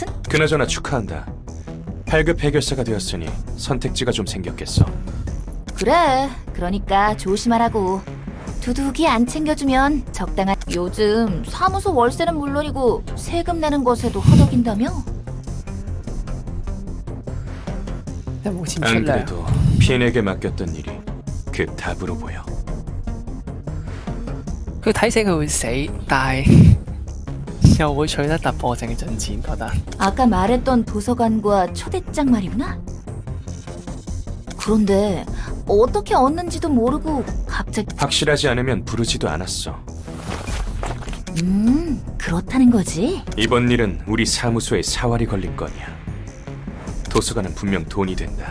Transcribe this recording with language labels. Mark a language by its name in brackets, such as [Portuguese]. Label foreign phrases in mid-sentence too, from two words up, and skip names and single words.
[Korean] 그나저나 축하한다. 8급 해결사가 되었으니 선택지가 좀 생겼겠어. 그래, 그러니까 조심하라고. 두둑이 안 챙겨주면 적당한... 요즘 사무소 월세는 물론이고 세금 내는 것에도 허덕인다며? [Cantonese] 有冇錢出 [Korean] 안 [Cantonese] 糧？ [Korean] 그래도 피인에게 맡겼던 일이 그 답으로 보여. [Cantonese] 佢睇死佢會死，但係又會取得突破性嘅進展，覺得。 [Korean] 아까 말했던 도서관과 초대장 말이구나? 그런데 어떻게 얻는지도 모르고 갑자기... 확실하지 않으면 부르지도 않았어. 그렇다는 거지? 이번 일은 우리 사무소에 사활이 걸린 건이야. 도서관은 분명 돈이 된다.